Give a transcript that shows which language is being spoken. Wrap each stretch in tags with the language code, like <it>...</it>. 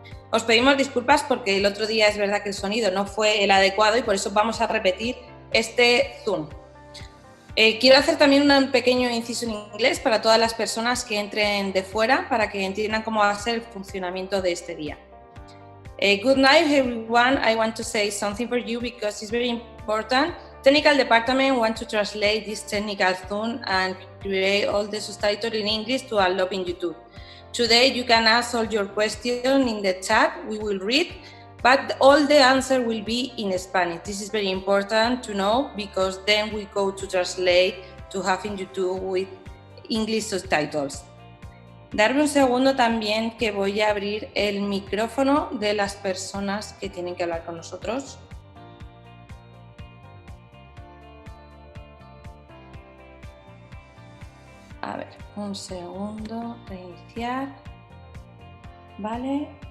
<es>Os pedimos disculpas porque el otro día es verdad que el sonido no fue el adecuado y por eso vamos a repetir este Zoom. Quiero hacer también un pequeño inciso en inglés para todas las personas que entren de fuera para que entiendan cómo va a ser el funcionamiento de este día.</es> <en>Good night, everyone. I want to say something for you because it's very important. Technical department want to translate this technical Zoom and create all the subtitles in English to upload in YouTube. Today you can ask all your questions in the chat. We will read, but all the answer will be in Spanish. This is very important to know because then we go to translate to have in YouTube with English subtitles.</en> <es>Darme un segundo también que voy a abrir el micrófono de las personas que tienen que hablar con nosotros. A ver, un segundo, reiniciar. Vale.</es>